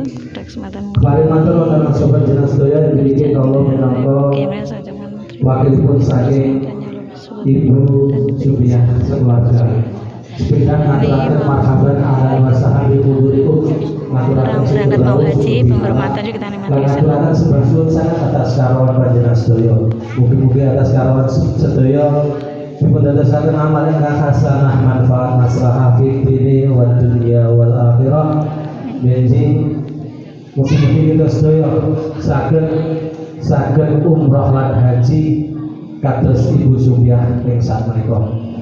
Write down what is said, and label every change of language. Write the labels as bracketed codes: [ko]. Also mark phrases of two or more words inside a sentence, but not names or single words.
[jv] Mari matur wonten sobat jenengan sedaya niki kula minangka wakilipun saking Ibu Subiah sekeluarga. Sepeda ngaturaken [ar] مرحبا أهلا وسهلا بحضوركم. [id] Orang berangkat mau haji, penghormatan juga kita nikmati. [jv] Ngaturaken sembah suwun sanget atas karawan panjenengan sedaya. Mugi-mugi atas karawan sedaya dipun dadosaken amal ingkang hasanah manfaat maslahah [ar] في الدين والدنيا والآخرة. [jv] Benjing mugi-mugi kita sedaya saged umrah lan haji kados Ibu Subiah ing sakmenika.